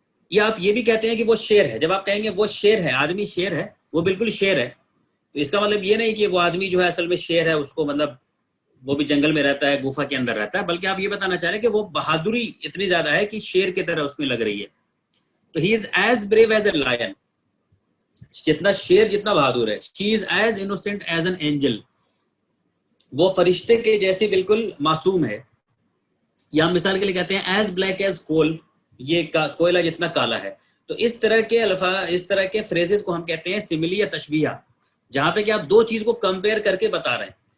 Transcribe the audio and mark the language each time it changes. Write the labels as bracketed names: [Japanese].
[Urdu] یا آپ یہ بھی کہتے ہیں کہ وہ شیر ہے. جب آپ کہیں گے وہ شیر ہے، آدمی شیر ہے، وہ بالکل شیر ہے، تو اس کا مطلب یہ نہیں کہ وہ آدمی جو ہے اصل میں شیر ہے، اس کو مطلب وہ بھی جنگل میں رہتا ہے، گفا کے اندر رہتا ہے، بلکہ آپ یہ بتانا چاہ رہے ہیں کہ وہ بہادری اتنی زیادہ ہے کہ شیر کی طرح اس میں لگ رہی ہے. تو [English] he is as brave as a lion، [Urdu] جتنا شیر جتنا بہادر ہے. [English] she is as innocent as an angel، [Urdu] وہ فرشتے کے جیسی بالکل معصوم ہے. یا مثال کے لیے کہتے ہیں [English] as black as coal، [Urdu] یہ کوئلہ جتنا کالا ہے. تو اس طرح کے الفاظ، اس طرح کے فریزز کو ہم کہتے ہیں سملی یا تشبیہ، جہاں پہ کہ آپ دو چیز کو کمپیئر کر کے بتا رہے ہیں.